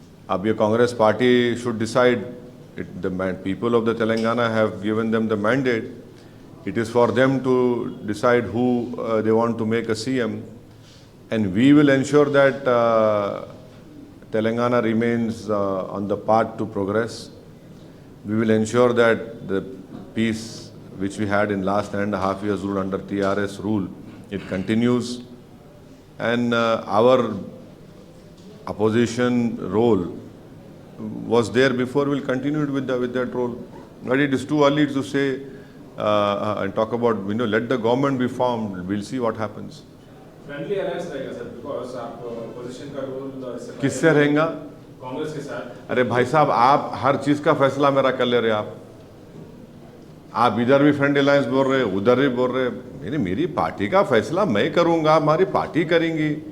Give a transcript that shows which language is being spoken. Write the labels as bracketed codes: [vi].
[en] अब ये Congress party should decide. The people of the Telangana have given them the mandate, it is for them to decide who they want to make a CM, and we will ensure that Telangana remains on the path to progress. We will ensure that the peace which we had in last 9.5 years rule under TRS rule, it continues, and our opposition role was there before, will continue with that role. But it is too early to say and talk about, let the government be formed, we'll see what happens. [hi] Friendly alliance रहेगा sir, because आप opposition का role किससे रहेगा? कांग्रेस के साथ। अरे भाई साहब, आप हर चीज़ का फैसला मेरा कर ले रहे आप इधर भी फ्रेंड अलायंस बोल रहे, उधर भी बोल रहे। मेरी पार्टी का फैसला मैं करूंगा, हमारी पार्टी करेंगी।